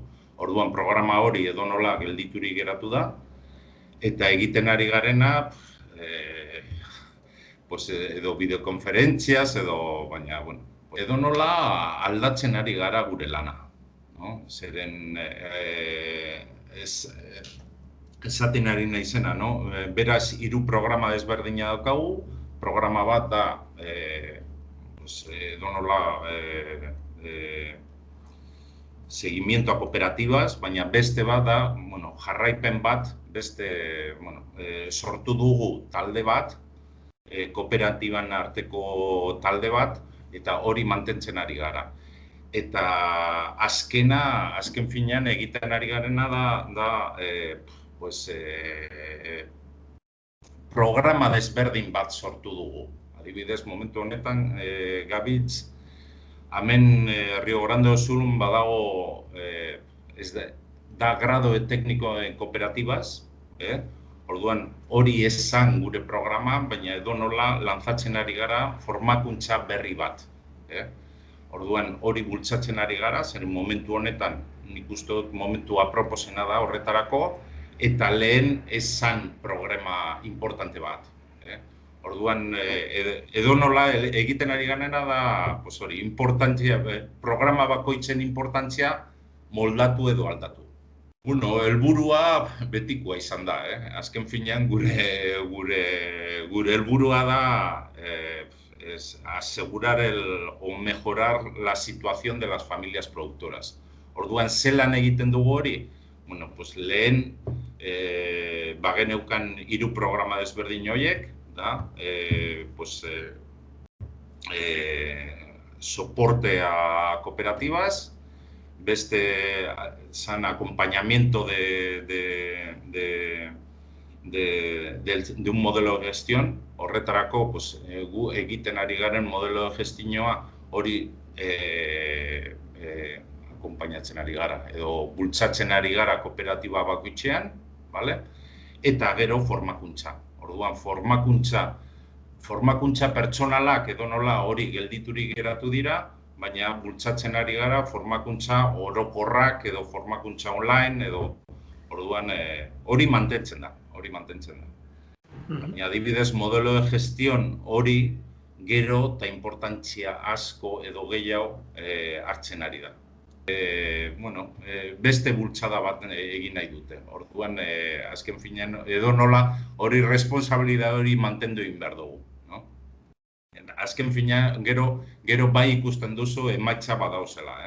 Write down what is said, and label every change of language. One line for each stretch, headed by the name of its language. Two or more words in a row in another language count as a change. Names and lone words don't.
Basque: Orduan, programa hori edonola gelditurik geratu da, eta egiten ari garena, edo bideokonferentziaz, baina, edonola aldatzen ari gara gure lana. No? Zeren, esaten ari naizena, no? Beraz, 3 programa desberdina daukagu, programa bat da, edonola,
Spanish: seguimiento a cooperativas,
Basque: baina beste bat da, jarraipen bat, sortu dugu talde bat, kooperatiban arteko talde bat, eta hori mantentzen ari gara. Eta azken finean egiten ari garena da, programa desberdin bat sortu dugu. Adibidez, momentu honetan, Gabitz, hemen Rio Grande do Sul badago da
Spanish: grado técnico en cooperativas,
Basque: orduan hori esan gure programa, baina edonola lanzatzen ari gara formakuntza berri bat. Orduan hori bultzatzen ari gara, zer momentu honetan nik uste dut momentu aproposena da horretarako, eta lehen esan programa importante bat. Orduan, edonola egiten ari ganena da, programa bakoitzen importantzia moldatu edo aldatu. Helburua betikoa izan da, azken finean gure helburua da
Spanish: asegurar o mejorar la situación de las familias productoras.
Basque: Orduan, zelan egiten dugu hori? Lehen bageneukan 3 programa desberdin horiek,
Spanish: soporte a cooperativas,
Basque: beste san
Spanish: acompañamiento de un modelo de gestión,
Basque: horretarako gu egiten ari garen
Spanish: modelo de gestioa
Basque: hori akompainatzen ari gara, edo bultzatzen ari gara kooperatiba bakoitzean, eta gero formakuntza. Orduan, formakuntza pertsonalak edonola hori gelditurik geratu dira, baina bultzatzen ari gara formakuntza orokorrak edo formakuntza online, edo orduan hori mantentzen da. Baina adibidez,
Spanish: modelo de gestión
Basque: hori gero eta importantzia asko edo gehiago hartzen ari da. Beste bultzada bat egin nahi dute. Orduan, azken finean, edonola hori responsabilidade hori mantendu egin behar dugu. Azken finean, gero bai ikusten duzu emaitza badauzela.